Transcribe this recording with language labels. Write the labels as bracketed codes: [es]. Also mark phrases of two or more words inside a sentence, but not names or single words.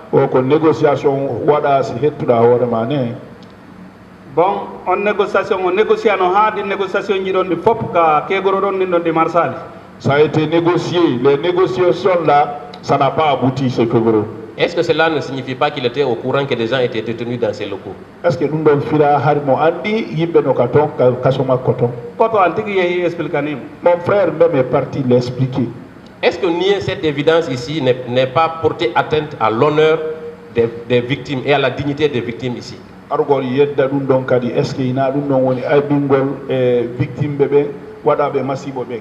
[fr] Bon, on négocie di négociation de FOP ka Kegoro de Marsali. Ça a été négocié. Les négociations là, ça n'a pas abouti ce Kegoro. Est-ce que cela ne signifie pas qu'il était au courant que des gens étaient détenus dans ces locaux? Est-ce que nous devons faire [ff] harimo andi yimbe no katon kasoma koton? [fr] Mon frère même est parti l'expliquer. Est-ce que nier cette évidence ici n'est pas porter atteinte à l'honneur des victimes et à la dignité des victimes ici? Est-ce qu'il y a une victime bébé [ff] wadabe masibo [fr] bébé?